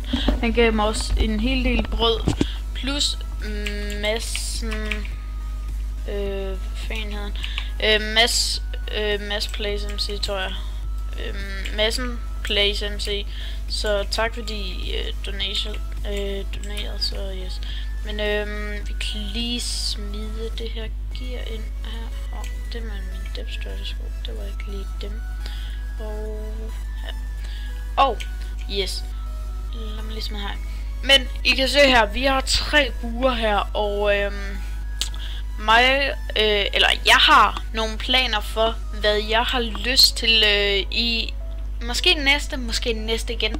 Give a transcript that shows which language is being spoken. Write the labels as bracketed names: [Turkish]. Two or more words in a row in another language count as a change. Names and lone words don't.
[Danish] Han gav mig også en hel del brød, plus massen, Mass Plays MC, tror jeg. Massen Plays MC. Så tak fordi donerede, så yes. Men vi kan lige smide det her gear ind her. Det med min [English] depth strategy, [Danish] det var ikke lige dem. Og her. Yes. Lad mig lige smide her. Men I kan se her, vi har 3 buer her, og jeg har nogle planer for, hvad jeg har lyst til i måske næste igen.